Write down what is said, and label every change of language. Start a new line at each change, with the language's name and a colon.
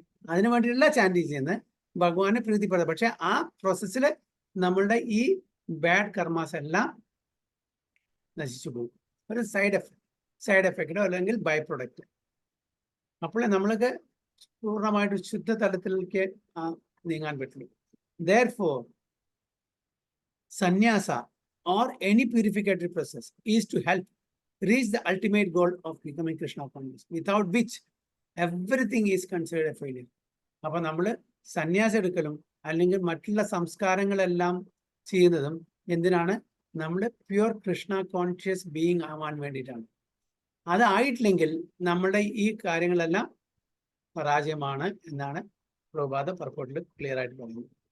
Malayalam: അതിനു വേണ്ടിയിട്ടുള്ള ചാൻഡിങ് ചെയ്യുന്നത് ഭഗവാനെ പ്രീതിപ്പെടുക. പക്ഷെ ആ പ്രോസസ്സിൽ നമ്മളുടെ ഈ ബാഡ് കർമാസ് എല്ലാം നശിച്ചു പോകും. ഒരു സൈഡ് എഫക്റ്റോ അല്ലെങ്കിൽ ബൈ പ്രൊഡക്റ്റ്. അപ്പോൾ നമ്മൾക്ക് പൂർണ്ണമായിട്ട് ശുദ്ധ തലത്തിലേക്ക് നീങ്ങാൻ പറ്റുള്ളൂ.
English: Therefore, sannyasa or any purificatory process is to help reach the ultimate goal of becoming Krishna conscious, without which everything is considered a failure.
Malayalam: അപ്പൊ നമ്മൾ സന്യാസം എടുക്കലും അല്ലെങ്കിൽ മറ്റുള്ള സംസ്കാരങ്ങളെല്ലാം ചെയ്യുന്നതും എന്തിനാണ്? നമ്മൾ പ്യുവർ കൃഷ്ണ കോൺഷ്യസ് ബീയിങ് ആവാൻ വേണ്ടിയിട്ടാണ്. അതായിട്ടില്ലെങ്കിൽ നമ്മളുടെ ഈ കാര്യങ്ങളെല്ലാം പരാജയമാണ് എന്നാണ് പ്രഭുപാദ പർപ്പോട്ടിൽ ക്ലിയർ ആയിട്ട് പറയുന്നത്.